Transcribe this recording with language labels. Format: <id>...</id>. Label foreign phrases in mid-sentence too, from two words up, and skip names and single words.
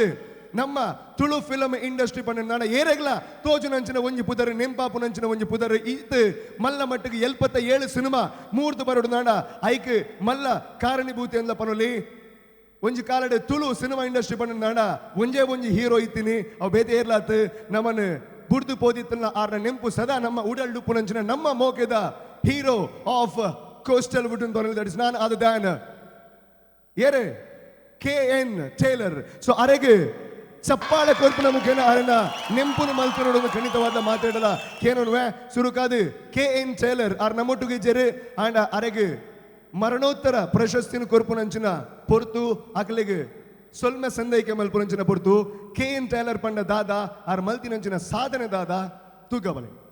<tcy>ನಮ್ಮ ತುಳು</tcy> <en>film industry</en> <tcy>ಪಣ್ಣನಾಡ ಏರೆಗ್ಲ ತೋಜುನಂಚಿನ ಒಂಜಿ ಪುದರ್ ನೆಂಪಾಪುನಂಚಿನ ಒಂಜಿ ಪುದರ್ ಇತ್ತು ಮಲ್ಲ ಮಟ್ಟಿಗೆ 77 ಸಿನಿಮಾ ಮೂರ್ದು ಬರೋಡ್ದಾಂಡ ಐಕ್ ಮಲ್ಲ ಕಾರಣೀಭೂತಿ ಅಂದ್ಲ ಪನೊಲಿ ಒಂಜಿ ಕಾಲಡೆ ತುಳು</tcy> <en>cinema industry</en> <tcy>ಪಣ್ಣನಾಡ ಒಂಜಿ ಹೀರೋ ಇತ್ತೀನಿ ಅವು ಬೇತೆ ಏರ್ಲಾತ್ ನಮ್ಮನ್ನು ಬುಡ್ದು ಪೋದಿತ್ತಲ್ಲ ಆರ್ನ ನೆಂಪು ಸದಾ ನಮ್ಮ ಉಡಲ್ಡು ಪುನಂಚಿನ ನಮ್ಮ ಮೋಕೆದ</tcy> <en>hero of Coastal wood that is none other than</en> <tcy>ಏರೆ KN ಟೇಲರ್ ಸೊ ಅರೆಗೆ ಚಪ್ಪಾಳೆ ಕೊರ್ಪುನ ಮುಖೇನ ಅರನ ನೆಂಪುನ ಮಲ್ತು ನೋಡೋದು ಖಂಡಿತವಾದ ಮಾತಾಡಲ್ಲ ಕೇನೋನ್ವೆ ಸುರುಕಾದು KN ಟೇಲರ್ ಆರ್ ನಮ್ಮೊಟ್ಟಿಗೆ ಜೆರೆ ಅಂಡ್ ಅರೆಗೆ ಮರಣೋತ್ತರ ಪ್ರಶಸ್ತಿನ ಕೊರ್ಪುನಂಚಿನ ಪೊರ್ತು ಅಕ್ಲೆಗೆ ಸೊಲ್ಮೆ ಸಂದೈಕೆ ಮಲ್ಪುನಂಚಿನ ಪೊರ್ತು KN ಟೇಲರ್ ಪಂಡ ದಾದ ಆರ್ ಮಲ್ತಿನಂಚಿನ ಸಾಧನೆ ದಾದ ತೂಗಬಲೆ</tcy>